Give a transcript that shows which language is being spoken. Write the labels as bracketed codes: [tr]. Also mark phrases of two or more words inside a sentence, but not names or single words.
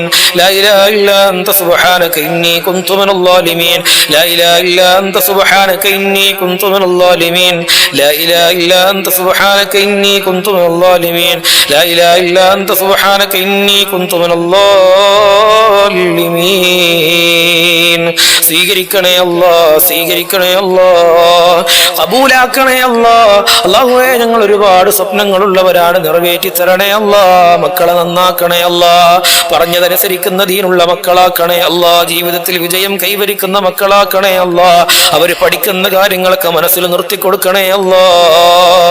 [ar] لا إله إلا أنت سبحانك إني كنت من الظالمين. لا إله إلا أنت سبحانك إني كنت من الظالمين. لا إله إلا أنت سبحانك إني كنت من الظالمين. لا إله إلا أنت سبحانك إني كنت من الظالمين. [ml] സ്വീകരിക്കണേ അല്ലാഹ്, സ്വീകരിക്കണേ അല്ലാഹ്, ഖബൂലാക്കണേ അല്ലാഹ്. അല്ലാഹുവേ, ഞങ്ങൾ ഒരുപാട് സ്വപ്നങ്ങളുള്ളവരാണ്, നിറവേറ്റി തരണേ അല്ലാഹ്. മക്കളെ നന്നാക്കണേ അല്ലാഹ്, പറഞ്ഞതനുസരിക്കുന്ന ദീനുള്ള മക്കളാക്കണേ അല്ലാഹ്. ജീവിതത്തിൽ വിജയം കൈവരിക്കുന്ന മക്കളാക്കണേ അല്ലാഹ്. അവർ പഠിക്കുന്ന കാര്യങ്ങളൊക്കെ മനസ്സിൽ നിർത്തിക്കൊടുക്കണേ അല്ലാഹ്.